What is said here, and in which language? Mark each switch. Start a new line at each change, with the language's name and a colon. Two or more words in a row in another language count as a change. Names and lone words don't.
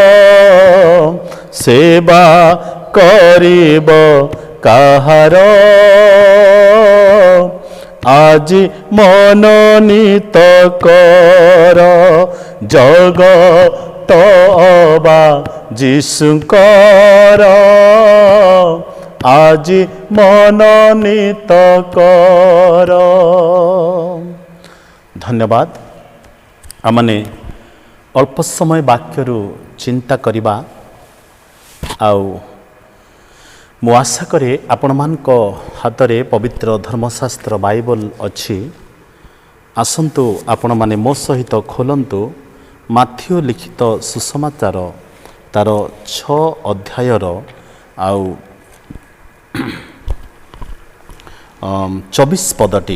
Odia: ସେବା କରିବ କାହାର ଆଜି ମନୋନୀତ କର ଜଗତ ଅବା ଯୀଶୁଙ୍କର ଆଜି ମନୋନୀତ କର। ধন্যবাদ। ଆମେ ଅଳ୍ପ ସମୟ ବାକ୍ୟରୁ ଚିନ୍ତା କରିବା ଆଉ ମୁଁ ଆଶା କରେ ଆପଣମାନଙ୍କ ହାତରେ ପବିତ୍ର ଧର୍ମଶାସ୍ତ୍ର ବାଇବଲ ଅଛି। ଆସନ୍ତୁ ଆପଣମାନେ ମୋ ସହିତ ଖୋଲନ୍ତୁ ମାଥିଉ ଲିଖିତ ସୁସମାଚାର ତାର 6 ଅଧ୍ୟାୟର ଆଉ 24 ପଦଟି।